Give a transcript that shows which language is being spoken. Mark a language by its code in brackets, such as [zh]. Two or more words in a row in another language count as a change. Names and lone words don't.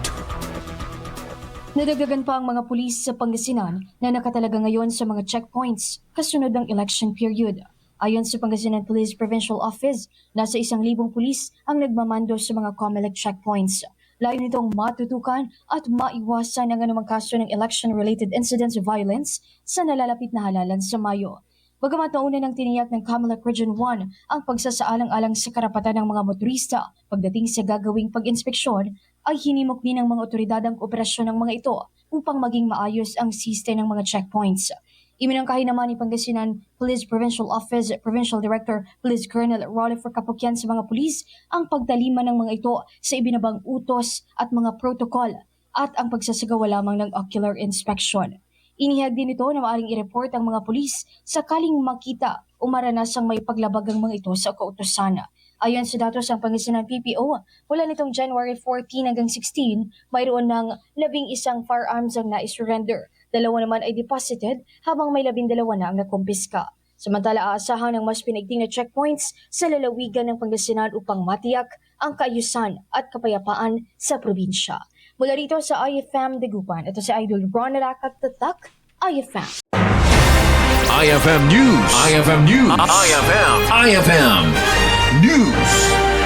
[tl] Nadagdagan pa ang mga pulis sa Pangasinan na nakatalaga ngayon sa mga checkpoints kasunod ng election period. Ayon sa Pangasinan Police Provincial Office, nasa 1,000 pulis ang nagmamando sa mga COMELEC checkpoints. Layo nitong matutukan at maiwasan ang anumang kaso ng [en] election-related incidents of violence [tl] sa nalalapit na halalan sa Mayo. Bagamat nauna ng tiniyak ng COMELEC Region 1 ang pagsasaalang-alang sa karapatan ng mga motorista pagdating sa gagawing pag-inspeksyon, ay hinimok din ng mga otoridad ang kooperasyon ng mga ito upang maging maayos ang siste ng mga checkpoints. Iminangkahi naman ni Pangasinan Police Provincial Office Provincial Director Police Colonel Rollifer Capocyan sa mga pulis ang pagtalima ng mga ito sa ibinabang utos at mga protocol at ang pagsasagawa lamang ng [en] ocular inspection. [tl] Inihag din ito na maaring i-report ang mga pulis sakaling makita o maranasang may paglabag ang mga ito sa kautusan. Ayon sa datos ng Pangasinan PPO, mula nitong January 14 hanggang 16, mayroon ng 11 firearms ang naisurrender. 2 naman ay deposited habang may 12 na ang nakumpiska. Samantala, aasahan ng mas pinigting na checkpoints sa lalawigan ng Pangasinan upang matiyak ang kaayusan at kapayapaan sa probinsya. Mula rito sa IFM Dagupan, ito si Idol Ron Narakat Tatak, IFM. IFM News. IFM News. IFM News.